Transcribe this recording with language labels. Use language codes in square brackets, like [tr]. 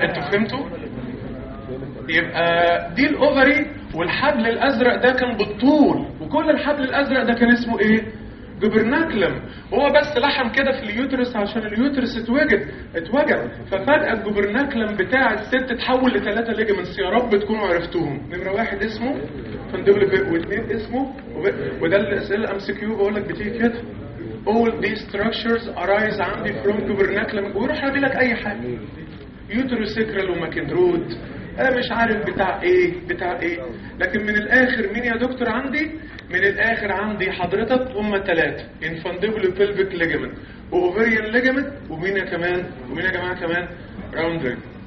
[ar] انتوا فهمتوا؟ يبقى دي الاوفري والحبل الازرق ده كان بالطول، وكل الحبل الازرق ده كان اسمه ايه؟ جبرناكلم. هو بس لحم كده في اليوترس عشان اليوترس اتوجد، ففجأة الجبرناكلم بتاع الست تحول لثلاثة ليجمنتس. يا رب تكونوا عرفتوهم. نمرة واحد اسمه فندبلبي، واثنين اسمه وده اللي اسئلة ام سي كيو بقولك بتيجي كده. [en] All these structures arise عندي from جبرناكلم. [ar] ويروح لك اي حاجة يوتروسكرال وماكندروت انا مش عارف بتاع ايه، لكن من الاخر مين يا دكتور عندي؟ من الاخر عندي حضرتك هم ثلاثة، انفانديبل وبلبك ليجمنت واوفريان ليجمنت، ومين يا جماعه كمان راوند رينج.